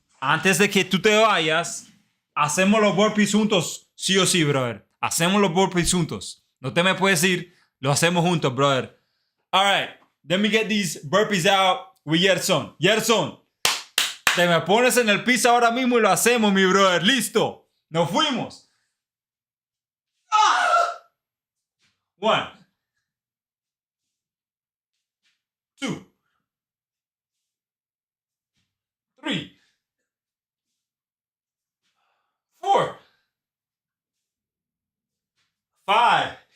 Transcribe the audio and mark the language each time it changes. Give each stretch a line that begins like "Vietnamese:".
Spanish: Antes de que tú te vayas, hacemos los burpees juntos. Sí o sí, brother. Hacemos los burpees juntos. No te me puedes ir. Lo hacemos juntos, brother.
English: All right. Let me get these burpees out with Gerson.
Spanish: Gerson, te me pones en el piso ahora mismo y lo hacemos, mi brother. Listo. Nos fuimos. 1, 2, 3, 4, 5.